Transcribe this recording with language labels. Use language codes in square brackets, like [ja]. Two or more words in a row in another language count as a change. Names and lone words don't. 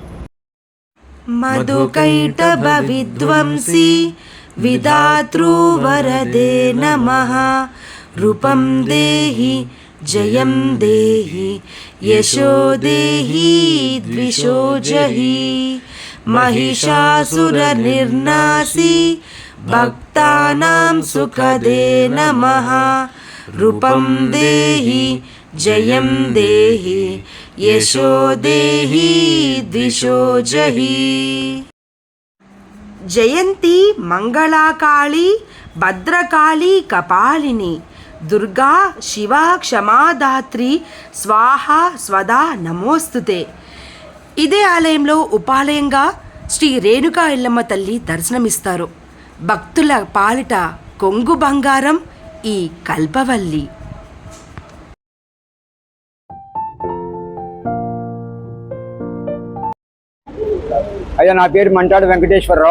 [sa] మధుకైటభ విద్వంసి విధాతృవరదే నమః. రూపం దేహి జయం దేహి యశో దేహి ద్విషో జహి. महिषासुर निर्नासी भक्तानां सुखदे नमः. रूपं देहि जयं देहि यशो देहि द्विषो जहि. जयंती मंगलाकाली भद्रकाली कपालिनी दुर्गा शिवा क्षमादात्री स्वाहा स्वदा नमोस्तुते. [te] ఇదే ఆలయంలో ఉపాలయంగా శ్రీ రేణుకా ఎల్లమ్మ తల్లి దర్శనమిస్తారు. భక్తుల పాలిట కొంగు బంగారం ఈ కల్పవల్లి. అయ్యా, నా పేరు మంటాడు వెంకటేశ్వరరావు.